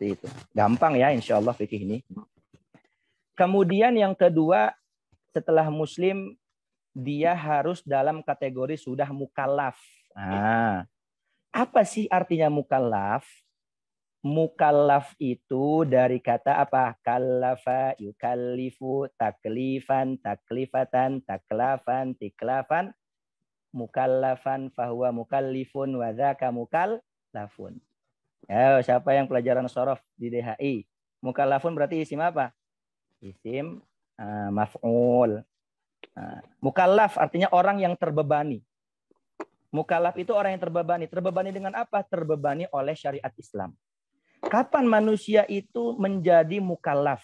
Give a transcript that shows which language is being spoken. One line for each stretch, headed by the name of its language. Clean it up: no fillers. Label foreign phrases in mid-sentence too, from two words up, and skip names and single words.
Indonesian: Gampang ya insya Allah fikih ini. Kemudian yang kedua, setelah muslim, dia harus dalam kategori sudah mukallaf. Nah, apa sih artinya mukallaf? Mukallaf itu dari kata apa?
Arabic: كلف يكلف تكليفا تكليفة تكلافا تكلافا مكلفا فهو مكلف وذاك مكلف.
Indonesian: Ya, siapa yang pelajaran sorof di DHI? Mukallafun berarti isim apa?
Arabic: اسم مفعول.
Indonesian: Mukallaf artinya orang yang terbebani. Mukallaf itu orang yang terbebani. Terbebani dengan apa? Terbebani oleh syariat Islam. Kapan manusia itu menjadi mukallaf?